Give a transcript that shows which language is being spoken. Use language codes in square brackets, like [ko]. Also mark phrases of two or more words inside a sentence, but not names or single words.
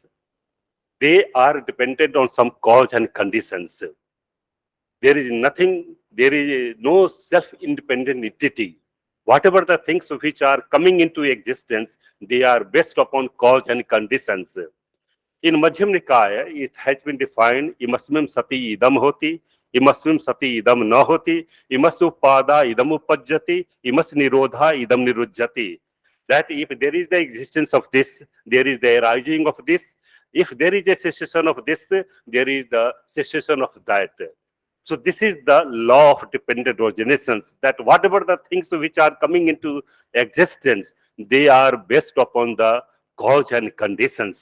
[en] They are dependent on some cause and conditions. There is nothing, there is no self-independent entity. Whatever the things which are coming into existence, they are based upon cause and conditions. In Madhyam Nikaya, it has been defined, [pi] imasmim sati idam hoti, imasmim sati idam na hoti, imas upada idam upajjati, imas nirodha idam nirujjati. [en] That if there is the existence of this, there is the arising of this. If there is a cessation of this, there is the cessation of that. So this is the law of dependent originations, that whatever the things which are coming into existence, they are based upon the cause and conditions.